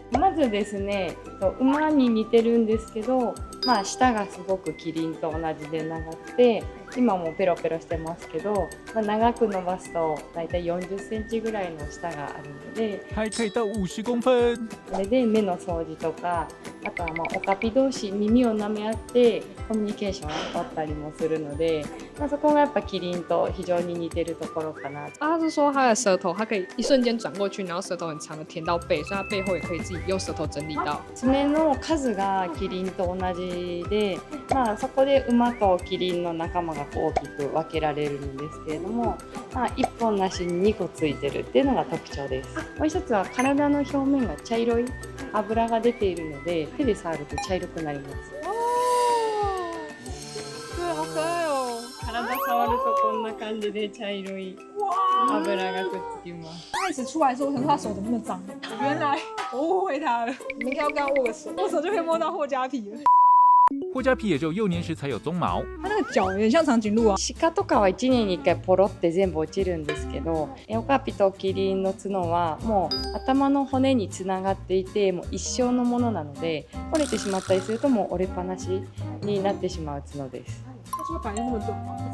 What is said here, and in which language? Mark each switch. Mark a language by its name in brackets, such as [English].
[Japanese] まずですね、馬に似てるんですけど、舌がすごくキリンと同じで長くて、今もペロペロしてますけど、長く伸ばすとだいたい40センチぐらいの舌があるので、 [Chinese] 还可以到50公分。 [Japanese] それで目の掃除とか、あとはオカピ同士耳を舐め合ってコミュニケーションを取ったりもするので、そこがやっぱキリンと非常に似てるところかな。 [Chinese] 他是说他的舌头，他可以一瞬间转过去，然后舌头很长的填到背，所以他背后也可以自己用舌头整理到。 [Japanese] 爪の数がキリンと同じで、そこで馬とキリンの仲間が大きく分けられるんですけれども、1本なしに2個ついてるっていうのが特徴です。もう一つは体の表面が茶色い油が出ているので、手で触ると茶色くなります。 [Chinese] 好可爱哦！ [Japanese] 体触るとこんな感じで茶色い油がくっつきます。 [Chinese] 开始出来的时候，我想说他手怎么那么脏？原来我误会他了。你们应该要跟他握个手，握手就可以摸到货加皮了。货加皮也只有幼年时才有鬃毛，它那个脚有点像长颈鹿啊。 [Japanese] 鹿とかは1年に1回ポロって全部落ちるんですけど、オカピとキリンの角はもう頭の骨につながっていて、もう一生のものなので、折れてしまったりするともう折れっぱなしになってしまう角です。 [Chinese] 它会反应那么短吗？